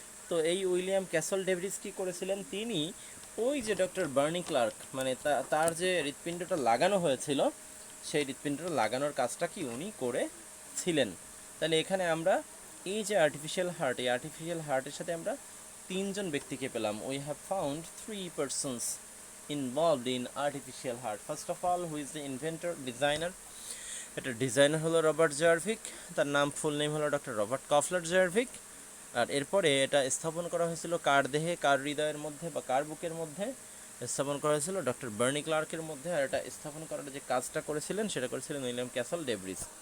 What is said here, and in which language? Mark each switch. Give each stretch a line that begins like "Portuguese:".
Bangla: তো এই William castle ডেভরিস কী করেছিলেন, তিনি ওই যে ডক্টর বার্নি ক্লার্ক, মানে তার যে হৃৎপিণ্ডটা লাগানো হয়েছিল, সেই হৃৎপিণ্ডটা লাগানোর কাজটা কি উনি করেছিলেন। তাহলে এখানে আমরা এই যে আর্টিফিশিয়াল হার্ট, এই আর্টিফিশিয়াল হার্টের সাথে আমরা তিনজন ব্যক্তিকে পেলাম।
English: We have found 3 persons involved in artificial heart. First of all, who is the inventor, designer?
Bangla: এটা ডিজাইনার হলো রবার্ট জার্ভিক, তার নাম ফুল নেম হলো ডক্টর রবার্ট কফলার জার্ভিক। আর এরপরে এটা স্থাপন করা হয়েছিল কার দেহে, কার হৃদয়ের মধ্যে বা কার বুকের মধ্যে স্থাপন করা হয়েছিল, ডক্টর বার্নি ক্লার্কের মধ্যে। আর এটা স্থাপন করার যে কাজটা করেছিলেন সেটা করেছিলেন উইলিয়াম ক্যাসল ডেভরিস।